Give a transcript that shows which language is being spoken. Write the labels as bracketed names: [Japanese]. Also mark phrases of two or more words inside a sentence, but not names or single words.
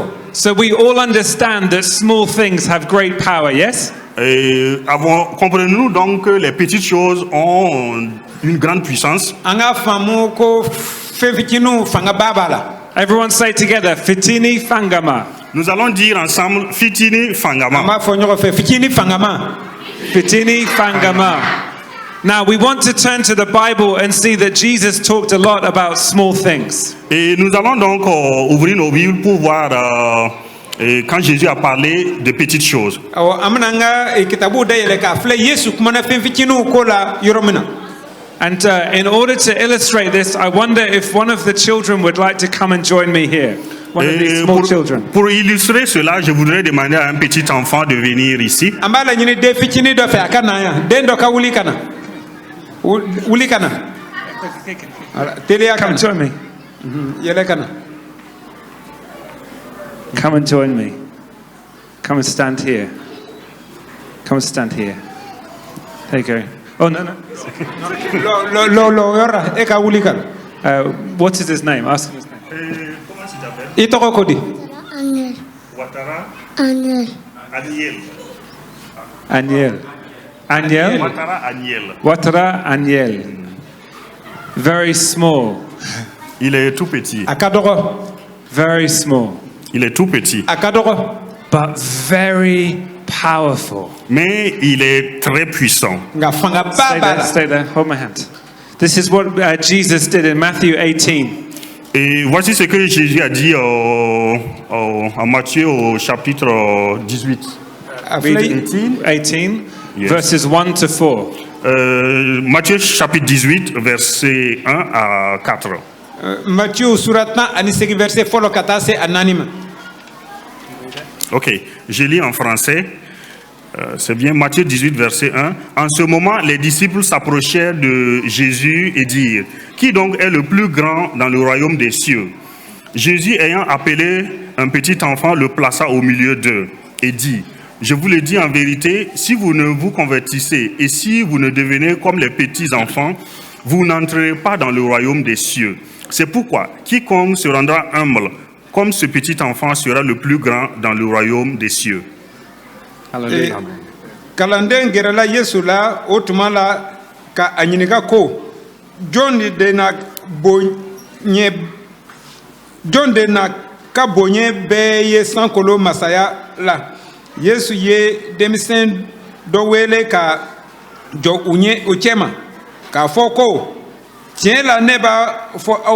[English] So we all understand that small things have great power, yes? [French] Comprenons-nous donc que les petites choses ont une grande puissance. [Bambara] An ka faamu ko fɛn fitiniw fanga ba b'a la. [English] Everyone say together, [Bambara] Fitini Fangama. [French] Nous allons dire ensemble, [Bambara] Fitini An Fangama. b'a fɔ ɲɔgɔn fɛ fitini fangama. Fitini Fangama. [English] Now we want to turn to the Bible and see that Jesus talked a lot about small things. [French] Et nous allons donc ouvrir nos Bibles pour voir quand Jésus a parlé de petites choses. [Bambara] Awo an bɛna an ka kitabu dayɛlɛ k'a filɛ Yesu kumana fɛn fitiniw ko la yɔrɔ min na. [English] And in order to illustrate this, I wonder if one of the children would like to come and join me here. One of these small children. [French] Pour illustrer cela, je voudrais demander à un petit enfant de venir ici. [Bambara] An b'a laɲini den fitini dɔ fɛ a ka na yan den dɔ ka wuli ka na wuli ka na teliya ka [English] Come [Bambara] na [English] join me. [Bambara] yɛlɛ ka na. [English] Come and join me. Come and stand here. Come and stand here. There you go. Oh, no, no. [Bambara] Lo yɔrɔ e ka wuli ka na. [English] What is his name? Ask him his name. [French] Comment tu t'appelles? [Bambara] I tɔgɔ ko di. Aniel. Ouattara Aniel. Aniel. Aniel. Aniel? Ouattara Aniel. Ouattara Aniel. [English] Very small. [French] Il est tout petit. [Bambara] A ka dɔgɔ [English] Very small. [French] Il est tout petit. [Bambara] a ka dɔgɔ [English] But very powerful. [French] Mais il est très puissant. [Bambara] nka fanga ba [English] Stay [Bambara] b'a [English] there, [Bambara] la. [English] stay there. Hold my hand. This is what Jesus did in Matthew 18. [French] Et voici ce que Jésus a dit en Matthieu au chapitre 18. [Bambara] A [English] Read [Bambara] filɛ 18, [English] Yes. verses 1 to 4. [French] Matthieu chapitre 18, versets 1 à 4. [Bambara] Matthieu surat 10 ani segin verset fɔlɔ ka taa se a 4 ma. [French] Ok, je lis en français. C'est bien Matthieu 18, verset 1. En ce moment, les disciples s'approchèrent de Jésus et dirent, « Qui donc est le plus grand dans le royaume des cieux ?» Jésus, ayant appelé un petit enfant, le plaça au milieu d'eux et dit, « Je vous le dis en vérité, si vous ne vous convertissez et si vous ne devenez comme les petits enfants, vous n'entrerez pas dans le royaume des cieux. C'est pourquoi quiconque se rendra humble, comme ce petit enfant sera le plus grand dans le royaume des cieux. » Hallelujah. [Bambara] kalanden gɛrɛla yesu la o tuma la ka a ɲininka ko jɔn de na ka boɲɛ bɛɛ ye sankolo masaya la yesu ye denmisɛn dɔ wele ka jɔ u cɛma k'a fɔ ko tiɲɛ la ne b'a fɔ aw